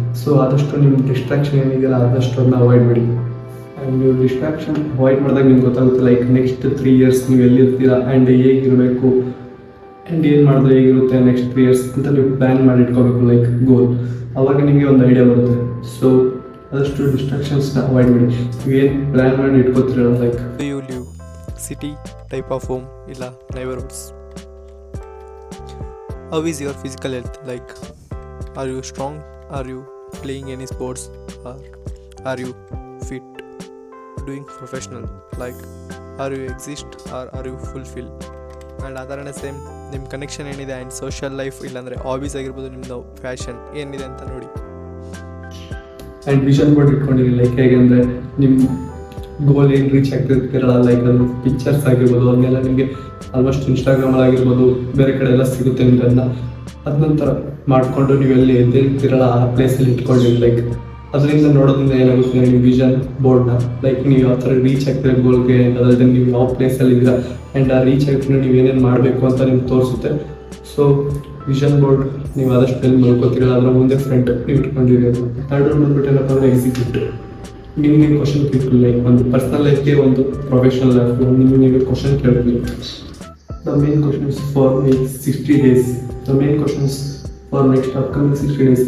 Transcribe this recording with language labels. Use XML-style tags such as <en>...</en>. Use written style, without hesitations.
<kn>So ಆದಷ್ಟು ನಿಮ್ಮ distraction ಏನಿದೆಯಲ್ಲ ಆದಷ್ಟು ಅದನ್ನ ಅವಾಯ್ಡ್ ಮಾಡಿ. ಆ್ಯಂಡ್ ನೀವು ಡಿಸ್ಟ್ರಾಕ್ಷನ್ ಅವಾಯ್ಡ್ ಮಾಡಿದಾಗ ನಿಮ್ಗೆ ಗೊತ್ತಾಗುತ್ತೆ ಲೈಕ್ ನೆಕ್ಸ್ಟ್ 3 ಇಯರ್ಸ್ ನೀವು ಎಲ್ಲಿರ್ತೀರಾ ಆ್ಯಂಡ್ ಹೇಗಿರಬೇಕು ಆ್ಯಂಡ್ ಏನು ಮಾಡಿದ್ರೆ ಹೇಗಿರುತ್ತೆ ನೆಕ್ಸ್ಟ್ 3 ಇಯರ್ಸ್ ಅಂತ ನೀವು ಪ್ಲ್ಯಾನ್ ಮಾಡಿ ಇಟ್ಕೋಬೇಕು ಲೈಕ್ ಗೋಲ್. ಅವಾಗ ನಿಮಗೆ ಒಂದು ಐಡಿಯಾ ಬರುತ್ತೆ. ಸೊ ಆದಷ್ಟು ಡಿಸ್ಟ್ರಾಕ್ಷನ್ಸ್ನ ಅವಾಯ್ಡ್ ಮಾಡಿ. ನೀವೇನು ಪ್ಲ್ಯಾನ್ ಮಾಡಿ ಇಟ್ಕೋತೀರಲ್ಲ like</kn> <en>You live city type of home ಇಲ್ಲ neighbourhoods. How is your physical health? Like, are you strong? Are you playing any sports? Or are you fit? Doing professional? Like, are you exist or are you fulfill?</en> <kn>And ಅದರನೇ same ನಿಮ್ಮ connection ಏನಿದೆ and social life ಇಲ್ಲಾಂದರೆ hobbies ಆಗಿರ್ಬೋದು, ನಿಮ್ಮದು fashion ಏನಿದೆ ಅಂತ ನೋಡಿ. And vision board ಇಟ್ಕೊಂಡಿರಿ. Like ಹೇಗೆ ಅಂದರೆ ನಿಮ್ಮ ಗೋಲ್ ಏನು ರೀಚ್ ಆಗ್ತಿರ್ತೀರಲ್ಲ ಲೈಕ್ ಅದು ಪಿಕ್ಚರ್ಸ್ ಆಗಿರ್ಬೋದು ಅದನ್ನೆಲ್ಲ ನಿಮಗೆ ಆಲ್ಮೋಸ್ಟ್ ಇನ್ಸ್ಟಾಗ್ರಾಮಲ್ಲಿ ಆಗಿರ್ಬೋದು ಬೇರೆ ಕಡೆ ಎಲ್ಲ ಸಿಗುತ್ತೆ ನಿಮ್ಗೆ. ಅದ ನಂತರ ಮಾಡಿಕೊಂಡು ನೀವೆಲ್ಲಿ ಎದ್ದಿರ್ತೀರಲ್ಲ ಆ ಪ್ಲೇಸಲ್ಲಿ ಇಟ್ಕೊಂಡಿರಿ. ಲೈಕ್ ಅದರಿಂದ ನೋಡೋದ್ರಿಂದ ಏನಾಗುತ್ತೆ ನೀವು ವಿಷನ್ ಬೋರ್ಡ್ನ ಲೈಕ್ ನೀವು ಯಾವ ಥರ ರೀಚ್ ಆಗ್ತೀರ ಗೋಲ್ಗೆ, ಅದಲ್ಲದೆ ನೀವು ಯಾವ ಪ್ಲೇಸಲ್ಲಿ ಇದ್ದೀರಾ ಆ್ಯಂಡ್ ಆ ರೀಚ್ ಆಗ್ತೀರ ನೀವು ಏನೇನು ಮಾಡಬೇಕು ಅಂತ ನಿಮ್ಗೆ ತೋರಿಸುತ್ತೆ. ಸೊ ವಿಷನ್ ಬೋರ್ಡ್ ನೀವು ಆದಷ್ಟು ಎಲ್ಲಿ ಮಲ್ಕೋತೀರಲ್ಲ ಅದರ ಮುಂದೆ ಫ್ರಂಟ್ ನೀವು ಇಟ್ಕೊಂಡಿರಿ. ಅದು ಥರ್ಡ್ ಒನ್ ಬಂದ್ಬಿಟ್ಟು ಏನಪ್ಪ ಅಂದರೆ ಎಕ್ಸಿಕ್ಯೂಟ್. ನಿಮಗೆ ಕ್ವಶನ್ ಕೇಳ್ತೀವಿ ಲೈಕ್ ಒಂದು ಪರ್ಸನಲ್ ಲೈಫ್ಗೆ ಒಂದು ಪ್ರೊಫೆಷನಲ್ ಲೈಫ್ಗೆ ನಿಮಗೆ ಕ್ವಶನ್ ಕೇಳ್ತೀವಿ.</kn> <en>The main question is for next 60 days. The main question is for next upcoming 60 days.</en>